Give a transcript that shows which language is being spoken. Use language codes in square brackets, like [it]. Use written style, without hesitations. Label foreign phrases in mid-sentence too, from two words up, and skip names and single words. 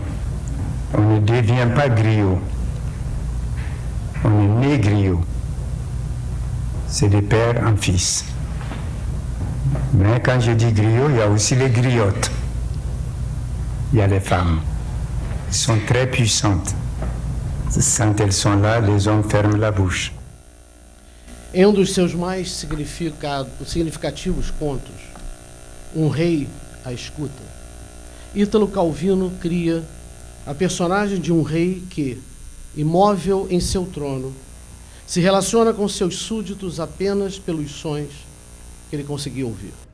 [fr] On ne devient pas griot, on est né griot. C'est de père en fils. Mais quand je dis griot, il y a aussi les griottes. Il y a les femmes. Elles sont très puissantes. Quand elles sont là, les hommes ferment la bouche. [pt] Em dos seus mais significativos contos, Rei à Escuta, Ítalo Calvino cria a personagem de rei que, imóvel em seu trono, se relaciona com seus súditos apenas pelos sons que ele conseguia ouvir.